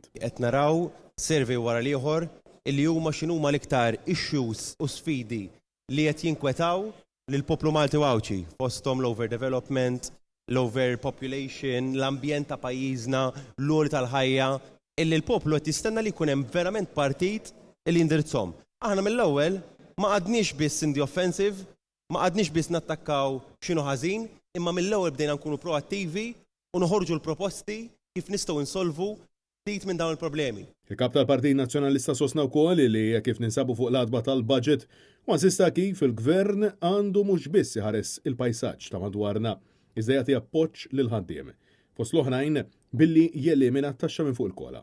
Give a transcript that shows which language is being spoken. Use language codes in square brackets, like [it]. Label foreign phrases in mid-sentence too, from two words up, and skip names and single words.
[mt] Qed naraw survey wara l-ieħor illi huma x'inhuma l-iktar issues u sfidi li qed jinkwetaw lill-poplu Malti Wawċi fosthom l-overdevelopment, l-overpopulation, l-ambjent ta' pajjiżna, l-għoli tal-ħajja, illi l-poplu qed jistenna li jkun hemm verament partit illi jindirizzhom. Aħna mill-ewwel ma qadniex biss [en] in the offensive, [mt] ma qadniex biss nattakkaw x'inhu ħażin, imma mill-ewwel bdejna nkunu proattivi u noħorġu l-proposti kif nistgħu insolvu ftit minn dawn il-problemi. Il-kap tal-Partit Nazzjonalista sostna wkoll li kif ninsabu fuq l-adba tal-budget u insista kif il-gvern għandu mhux biss iħares il-pajsaġġ ta' madwarna iżda jagħti appoġġ lil ħaddiem fost l-oħrajn billi jelimina t-taxxa minn fuq il-kola.